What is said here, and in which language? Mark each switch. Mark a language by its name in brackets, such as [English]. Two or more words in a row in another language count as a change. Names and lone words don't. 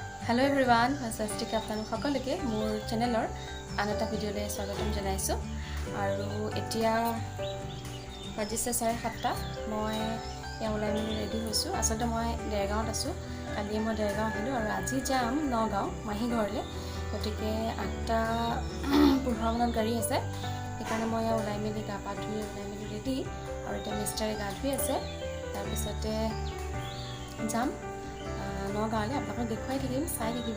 [English] hello everyone [Assamese] সস্তিক আপোন সকলোকে মোৰ চেনেলৰ আন এটা ভিডিঅ'লৈ স্বাগতম জনাইছোঁ আৰু এতিয়া বাজিছে 7:30 মই ওলাই মেলি ৰেডি হৈছো আসলে মই দেৰগাঁৱত আছো কালি মই দেৰগাঁও আহিলো আৰু আজি যাম নগাঁও মাহী ঘৰলে গতিকে 8:15 মানত গাড়ী আছে সেইকাৰণে মই ওলাই মেলি গা পা ধুই ওলাই মেলি ৰেডি আৰু এটা মিষ্টাৰে গা ধুই আছে তাৰ পিছতে যাম নগাঁৱলে আপোনাক দেখুৱাই থাকিম চাই থাকিব